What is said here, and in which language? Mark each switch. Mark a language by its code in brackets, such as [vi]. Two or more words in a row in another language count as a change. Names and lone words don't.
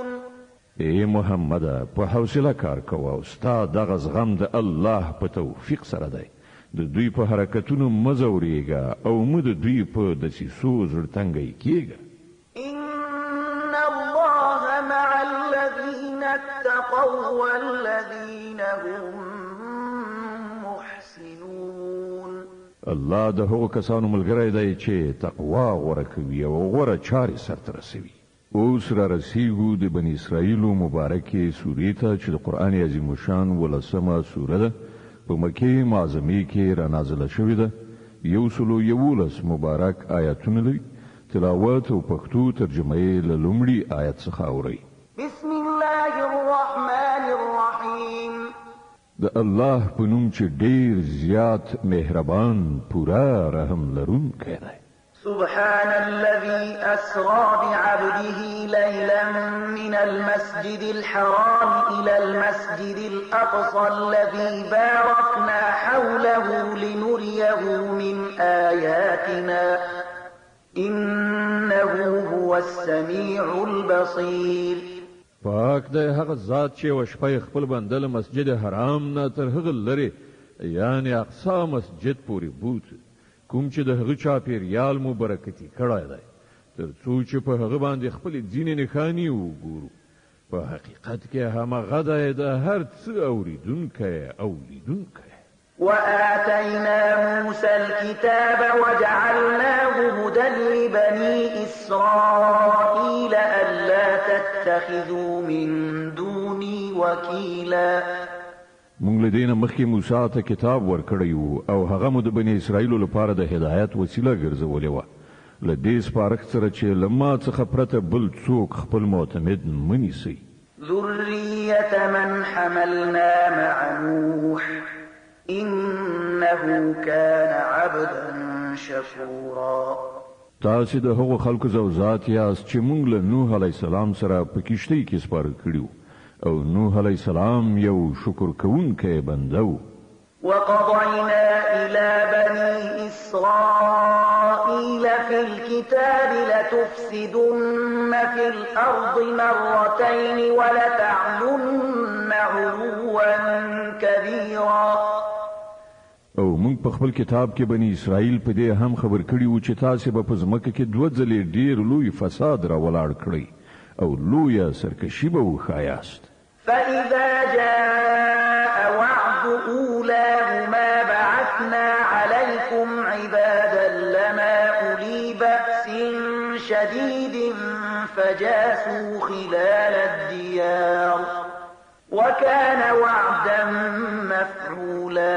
[ps] ای محمد په حوصله کار کوه او ستا دغه زغم د الله په توفیق سره دی. د دوی په حرکتونو مه ځورېږه او مه د دوی په دسیسو زړه کېږه. [ar] إن الله مع الذين اتقوا والذين هم محسنون. [ps] الله د هغو کسانو ملګری دی چې تقوا غوره کوي او غوره چارې سرته رسوي. اوس را رسیږو د بني اسرائیلو مبارکې سورې ته چې د قرآن عظیم الشان 11مه سوره ده. په مکې معظمې کې را نازله شوې ده. 111 مبارک آیاتونه لري. تلاوت او پښتو ترجمه یې له لومړي آیت څخه اورئ. [ar] بسم الله الرحمن الرحیم. [ps] د الله په نوم چې ډېر زیات مهربان پورا رحم لرونکی دی. [ar] سبحان الذي أسرى بعبده ليلا من المسجد الحرام إلى المسجد الأقصى الذي باركنا حوله لنريه من آياتنا إنه هو السميع البصير. [ps] پاک دی هغه ذات چې وشپه خپل بنده له مسجد حرام نه تر هغه لري یعنی اقصا مسجد پورې بوت کوم چې د هغه چاپیریال مو برکتی کړای دی تر څو چې په هغه باندې خپل ځینې نښانې وګورو. په حقیقت کې همغه دی د هر څه اوریدونکی او لیدونکی. [ar] وآتينا موسى الكتاب وجعلناه هدى لبني إسرائيل ألا تتخذوا من دوني وكيلا. [ps] مونږ له دینه مخکې موسی ته کتاب ورکړی وو او هغه مو د بنی اسرائیل لپاره د هدایت وسیله ګرځولې و. له دې سپارښت سره چې له ما څخه پرته بل څوک خپل معتمد منیسي. [ar] ذرية من حملنا مع نوح إنه كان عبدا شكورا. [ps] تاسې د هغو خلکو زوځات یاست چې مونږ له نوح [ar] علیه السلام [ps] سره په کشتۍ کې سپاره کړي او نوح [ar] علیه السلام [ps] یو شکر کوونکی بنده و. [ar] وقضينا إلى بني إسرائيل في الكتاب لتفسدن في الأرض مرتين ولتعلن علوا كبيرا. [ps] او مونږ په خپل کتاب کې بنی اسرائیل په دې هم خبر کړي وو چې تاسې به په ځمکه کې 2 ځلې ډېر لوی فساد را ولاړ کړئ او لویه سرکشي به وښایاست. [ar] فإذا جاء وعد أولاهما بعثنا عليكم عبادا لنا أولي بأس شديد فجاسوا خلال الديار وكان وعدا مفعولا.